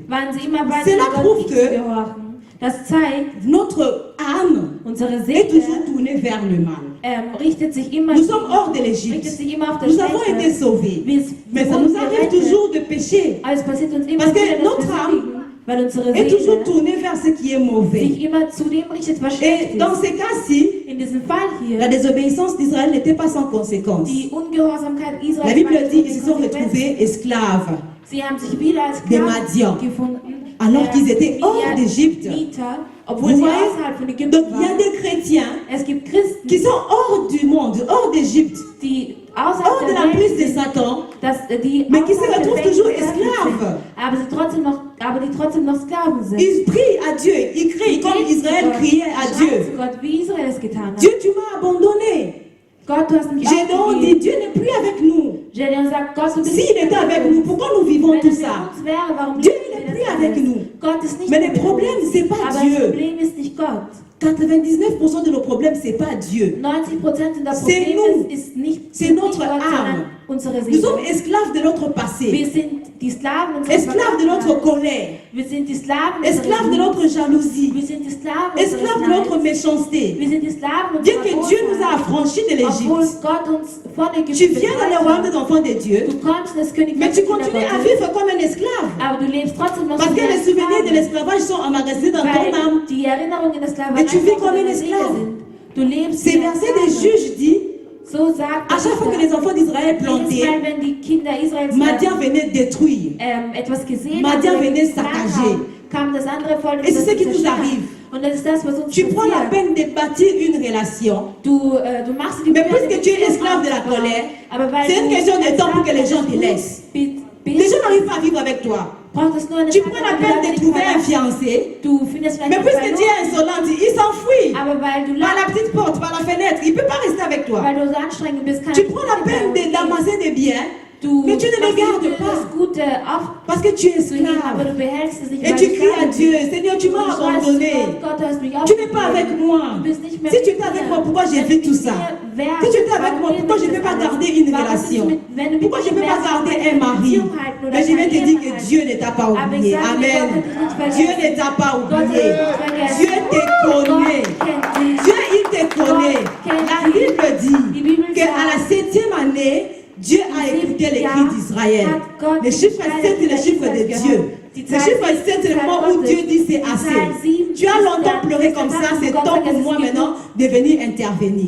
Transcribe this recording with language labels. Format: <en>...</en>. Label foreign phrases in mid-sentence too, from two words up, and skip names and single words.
<fr>Cela prouve que notre âme est toujours tournée vers le mal. Nous sommes hors de l'Égypte. Nous avons été sauvés. Mais ça nous arrive toujours de pécher. Parce que notre âme</fr> <de>weil unsere</de> <fr>est toujours</fr> <de>Seele</de> <fr>tournée vers ce qui est mauvais.</fr> <de>sich immer zu dem richtet, was schlecht</de> <fr>Et dans</fr> <de>ist.</de> <fr>ces cas-ci,</fr> <de>In diesem Fall hier,</de> <fr>la désobéissance d'Israël n'était pas sans conséquence.</fr> <de>die Ungehorsamkeit Israels,</de> <fr>La Bible</fr> <de>war nicht</de> <fr>dit</fr> <de>ohne</de> <fr>qu'ils se sont</fr> <de>Konsequenzen.</de> <fr>retrouvés esclaves.</fr> <de>Sie haben sich wieder als</de> <fr>Des</fr> <de>Sklaven</de> <fr>Madians.</fr> <de>gefunden,</de> <fr>Alors qu'ils étaient</fr> <de>der</de> <fr>hors d'Égypte.</fr> <de>Midianiter, obwohl</de> <fr>Vous</fr> <de>sie</de> <fr>voyez?</fr> <de>außerhalb von Ägypten</de> <fr>Donc il y a</fr> <de>waren.</de> <fr>des chrétiens</fr> <de>Es gibt Christen,</de> <fr>qui sont hors du monde, hors d'Égypte,</fr> <de>die</de> <fr>hors</fr> <de>außerhalb</de> <fr>de</fr> <de>der</de> <fr>la prise</fr> <de>Welt</de> <fr>de</fr> <de>sind,</de> <fr>Satan,</fr> <de>die</de> <fr>mais qui se</fr> <de>außerhalb der</de> <fr>retrouvent</fr> <de>Welt</de> <fr>toujours</fr> <de>sind,</de> <fr>esclaves.</fr> <de>aber die trotzdem noch Sklaven sind.</de> <fr>Ils prient à Dieu, ils crient comme Israël criait à</fr> <de>Schreien</de> <fr>Dieu.</fr> <de>zu Gott, wie Israel es getan hat.</de> <fr>Dieu, tu m'as abandonné.</fr> <de>Gott, du hast mich</de> <fr>Gédéon dit,</fr> <de>aufgegeben.</de> <fr>Dieu n'est plus avec nous.</fr> <de>Gedeon sagt, Gott, du bist</de> <fr>S'il était avec nous, pourquoi nous vivons</fr> <de>Wenn</de> <fr>tout</fr> <de>es mit</de> <fr>ça?</fr> <de>uns wäre, warum</de> <fr>Dieu</fr> <de>leben wir</de> <fr>n'est plus</fr> <de>das</de> <fr>avec</fr> <de>alles?</de> <fr>nous.</fr> <de>Gott ist nicht</de> <fr>Mais</fr> <de>mehr</de> <fr>le</fr> <de>mit</de> <fr>problème,</fr> <de>uns.</de> <fr>c'est pas</fr> <de>Aber</de> <fr>Dieu.</fr> <de>das Problem ist nicht Gott.</de> <fr>99% de nos problèmes, c'est pas Dieu.</fr> <de>90% der</de> <fr>C'est</fr> <de>Probleme</de> <fr>nous.</fr> <de>ist nicht,</de> <fr>C'est</fr> <de>sind</de> <fr>notre</fr> <de>nicht Gott,</de> <fr>âme.</fr> <de>sondern unsere</de> <fr>Nous</fr> <de>Seele.</de> <fr>sommes esclaves de notre</fr> <de>Wir</de> <fr>passé,</fr> <de>sind die Sklaven unserer</de> <fr>esclaves de notre</fr> <de>Vergangenheit.</de> <fr>colère,</fr> <de>Wir sind die Sklaven</de> <fr>esclaves de</fr> <de>unserer</de> <fr>notre jalousie,</fr> <de>Wir sind die Sklaven</de> <fr>esclaves de</fr> <de>unseres</de> <fr>notre</fr> <de>Neids.</de> <fr>méchanceté.</fr> <de>Wir sind die Sklaven</de> <fr>Bien</fr> <de>unserer</de> <fr>que Dieu nous a</fr> <de>Bosheit.</de> <fr>affranchis de</fr> <de>Obwohl</de> <fr>l'Égypte,</fr> <de>Gott uns von</de> <fr>tu</fr> <de>Ägypten</de> <fr>viens dans le</fr> <de>befreit</de> <fr>royaume</fr> <de>hat.</de> <fr>des enfants de Dieu,</fr> <de>Du kommst in das Königreich</de> <fr>mais tu</fr> <de>der Kinder</de> <fr>continues à</fr> <de>Gottes,</de> <fr>vivre comme un esclave.</fr> <de>aber du lebst trotzdem noch</de> <fr>Parce</fr> <de>so</de> <fr>que</fr> <de>wie</de> <fr>les</fr> <de>ein</de> <fr>souvenirs de</fr> <de>Sklave.</de> <fr>l'esclavage sont emmagasinés dans ton</fr> <de>Weil</de> <fr>âme.</fr> <de>die Erinnerungen in der Sklaverei</de> <fr>Et tu vis</fr> <de>auch</de> <fr>comme</fr> <de>in</de> <fr>un</fr> <de>deiner Seele</de> <fr>esclave.</fr> <de>sind. Du lebst</de> <fr>Ces</fr> <de>wie ein</de> <fr>versets des</fr> <de>Sklave.</de> <fr>juges dit,</fr> <de>So sagt</de> <fr>à chaque fois que les enfants d'Israël plantaient,</fr> <de>jedes Mal, wenn die Kinder Israels</de> <fr>Madian venait détruire.</fr> <de>etwas gesehen</de> <fr>Madian</fr> <de>haben,</de> <fr>venait</fr> <de>geplant</de> <fr>saccager.</fr> <de>haben, kam das andere Volk</de> <fr>Et c'est</fr> <de>das</de> <fr>ce qui</fr> <de>zu</de> <fr>nous</fr> <de>zerstören.</de> <fr>arrive.</fr> <de>Und das ist das, was uns</de> <fr>Tu prends la</fr> <de>passiert.</de> <fr>peine de bâtir une relation.</fr> <de>Du machst die</de> <fr>Mais</fr> <de>Mühe,</de> <fr>puisque tu es esclave de la</fr> <de>aufzubauen,</de> <fr>colère,</fr> <de>aber weil</de> <fr>c'est une</fr> <de>du</de> <fr>question de</fr> <de>ein</de> <fr>temps pour que les gens</fr> <de>Sklave</de> <fr>te laissent.</fr> <de>bist,</de> <fr>Les gens n'arrivent pas à vivre avec toi.</fr> <de>braucht es nur eine</de> <fr>Tu</fr> <de>Zeit,</de> <fr>prends la</fr> <de>wo</de> <fr>peine</fr> <de>die</de> <fr>de</fr> <de>Leute</de> <fr>trouver</fr> <de>dich</de> <fr>un</fr> <de>verlassen.</de> <fr>fiancé.</fr> <de>Du findest vielleicht</de> <fr>Mais</fr> <de>einen</de> <fr>puisque tu es</fr> <de>Verlobten,</de> <fr>insolente, il s'enfuit.</fr> <de>aber weil du</de> <fr>Par la petite porte, par la fenêtre. Il ne peut pas rester avec toi.</fr> <de>weil du so anstrengend bist, kann</de> <fr>Tu</fr> <de>er</de> <fr>prends la</fr> <de>nicht</de> <fr>peine</fr> <de>mehr</de> <fr>d'amasser des biens.</fr> <de>Du</de> <fr>Mais tu ne les</fr> <de>machst</de> <fr>gardes</fr> <de>dir</de> <fr>pas.</fr> <de>das Gute auf</de> <fr>Parce que tu es</fr> <de>zu heben, aber</de> <fr>esclave.</fr> <de>du behältst es nicht,</de> <fr>Et</fr> <de>weil</de> <fr>tu</fr> <de>du</de> <fr>cries à</fr> <de>Sklave</de> <fr>Dieu,</fr> <de>bist.</de> <fr>Seigneur, tu</fr> <de>Und</de> <fr>m'as</fr> <de>du schreist zu</de> <fr>abandonné.</fr> <de>Gott, Gott, du hast mich</de> <fr>Tu n'es pas</fr> <de>aufgegeben.</de> <fr>avec moi.</fr> <de>Du bist nicht mehr</de> <fr>Si tu</fr> <de>mit</de> <fr>étais avec</fr> <de>mir.</de> <fr>moi, pourquoi j'ai</fr> <de>Wenn</de> <fr>fait</fr> <de>du</de> <fr>tout</fr> <de>mit</de> <fr>ça?</fr> <de>mir wärst,</de> <fr>Si tu étais avec</fr> <de>warum</de> <fr>moi, pourquoi je ne</fr> <de>lebst</de> <fr>peux</fr> <de>du</de> <fr>pas</fr> <de>alles?</de> <fr>garder une</fr> <de>Warum</de> <fr>relation?</fr> <de>bist du mit- wenn du mit</de> <fr>Pourquoi je ne</fr> <de>mir</de> <fr>peux pas</fr> <de>wärst,</de> <fr>garder</fr> <de>warum</de> <fr>un</fr> <de>eine</de> <fr>mari?</fr> <de>Beziehung halten oder</de> <fr>Mais je vais</fr> <de>kein</de> <fr>te dire que</fr> <de>Ehemann</de> <fr>Dieu ne t'a pas</fr> <de>Aber</de> <fr>oublié.</fr> <de>ich sage dir, Amen. Gott hat dich nicht vergessen.</de> <fr>Dieu ne t'a pas</fr> <de>Gott hat</de> <fr>oublié.</fr> <de>dich nicht vergessen.</de> <fr>Dieu te connaît.</fr> <de>Gott kennt dich.</de> <fr>Dieu, il te connaît. La Bible dit</fr> <de>Die Bibel</de> <fr>qu'à la</fr> <de>sagt,</de> <fr>7e année, Dieu a écouté les cris d'Israël. Le chiffre 7, c'est le chiffre de Dieu. Le chiffre 7, c'est le moment où Dieu dit c'est assez. Tu as longtemps pleuré comme ça, c'est temps pour moi maintenant de venir intervenir.</fr>